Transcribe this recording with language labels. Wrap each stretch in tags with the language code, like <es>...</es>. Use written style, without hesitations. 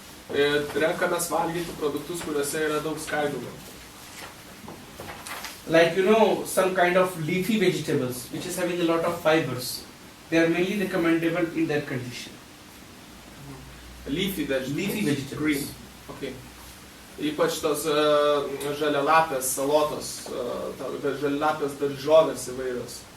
<lt>Renkamės valgyti produktus, kuriuose yra daug skaidulų.</lt> <en>Like some kind of leafy vegetables which is having a lot of fibers. They are mainly recommendable in that condition. Leafy vegetables. Leafy vegetables. Green. Okay.</en> <lt>Ypač tos žalialapės salotos, žalialapės daržovės įvairios.</lt>